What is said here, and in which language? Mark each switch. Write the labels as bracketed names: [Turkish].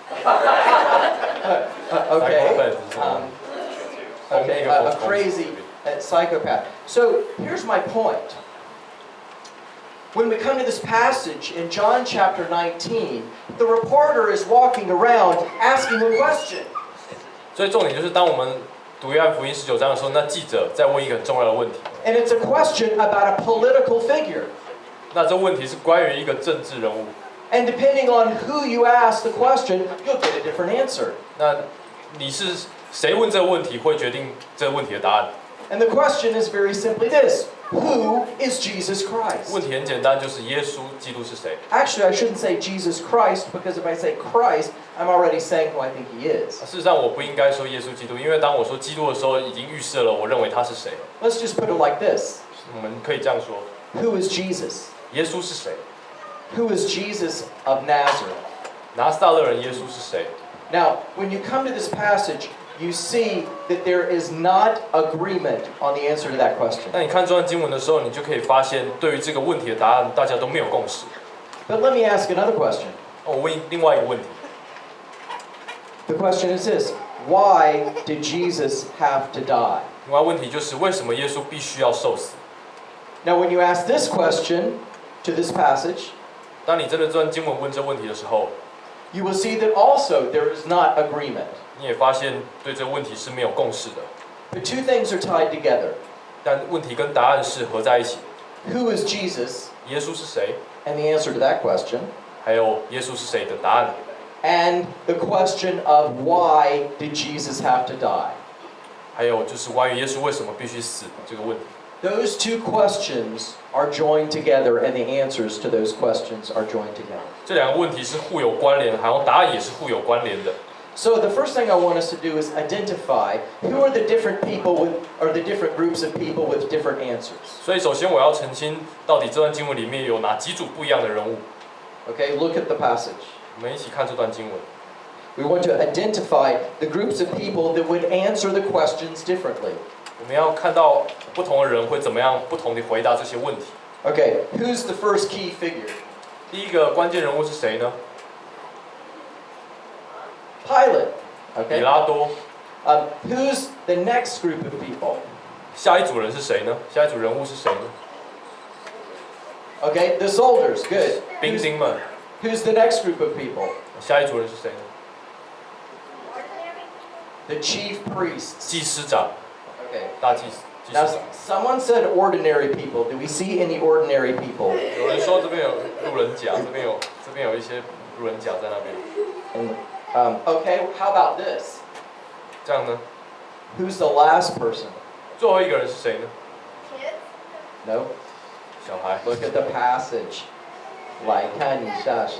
[English] Okay. Okay. A crazy psychopath. So here's my point. When we come to this passage in John chapter 19, the reporter is walking around asking a question. [Chinese] 所以重点就是当我们读约翰福音19章的时候，那记者在问一个很重要的问题。 [English] And it's a question about a political figure. [Chinese] 那这问题是关于一个政治人物。 [English] And depending on who you ask the question, you'll get a different answer. [Chinese] 那你是谁问这个问题，会决定这个问题的答案。 [English] And the question is very simply this: Who is Jesus Christ? [Chinese] 问题很简单，就是耶稣基督是谁？ [English] Actually, I shouldn't say Jesus Christ, because if I say Christ, I'm already saying who I think he is. [Chinese] 事实上，我不应该说耶稣基督，因为当我说基督的时候，已经预设了我认为他是谁。 [English] Let's just put it like this: [Chinese] 我们可以这样说： [English] Who is Jesus? [Chinese] 耶稣是谁？ [English] Who is Jesus of Nazareth? [Chinese] 拿撒勒人耶稣是谁？ [English] Now, when you come to this passage, you see that there is not agreement on the answer to that question. [Chinese] 那你看这段经文的时候，你就可以发现，对于这个问题的答案，大家都没有共识。 [English] But let me ask another question. [Chinese] 我问另外一个问题， [English] The question is this: Why did Jesus have to die? [Chinese] 另外问题就是为什么耶稣必须要受死？ [English] Now, when you ask this question to this passage, [Chinese] 当你真的这段经文问这问题的时候， [English] you will see that also there is not agreement. [Chinese] 你也发现对这个问题是没有共识的。 [English] The two things are tied together. [Chinese] 但问题跟答案是合在一起。 [English] Who is Jesus? [Chinese] 耶稣是谁？ [English] and the answer to that question. [Chinese] 还有耶稣是谁的答案， [English] And the question of why did Jesus have to die? [Chinese] 还有就是关于耶稣为什么必须死这个问题。 [English] Those two questions are joined together, and the answers to those questions are joined together. [Chinese] 这两个问题是互有关联，好像答案也是互有关联的。 [English] So the first thing I want us to do is identify who are the different people with, or the different groups of people with different answers. [Chinese] 所以首先我要澄清，到底这段经文里面有哪几组不一样的人物？ [English] Okay, look at the passage. [Chinese] 我们一起看这段经文。 [English] We want to identify the groups of people that would answer the questions differently. [Chinese] 我们要看到不同的人会怎么样不同地回答这些问题。 [English] Okay, who's the first key figure? [Chinese] 第一个关键人物是谁呢？ [English] Pilate. [Chinese] 比 [English] Okay. [Chinese] 拉多。 [English] Who's the next group of people? [Chinese] 下一组人是谁呢？下一组人物是谁呢？ [English] Okay, the soldiers. Good. [Chinese] 兵丁们。 [English] Who's the next group of people? [Chinese] 下一组人是谁呢？ [English] The chief priests. [Chinese] 祭司长， [English] Okay. [Chinese] 大祭司 [English] Now, [Chinese] 长。 [English] someone said ordinary people. Do we see any ordinary people? [Chinese] 有人说这边有路人甲，这边有一些路人甲在那边。 [English] Okay, how about this? [Chinese] 这样呢？ [English] Who's the last person? [Chinese] 最后一个人是谁呢？ [English] No. [Chinese] 小孩。 [English] Look at the passage. [Chinese] 来看一下上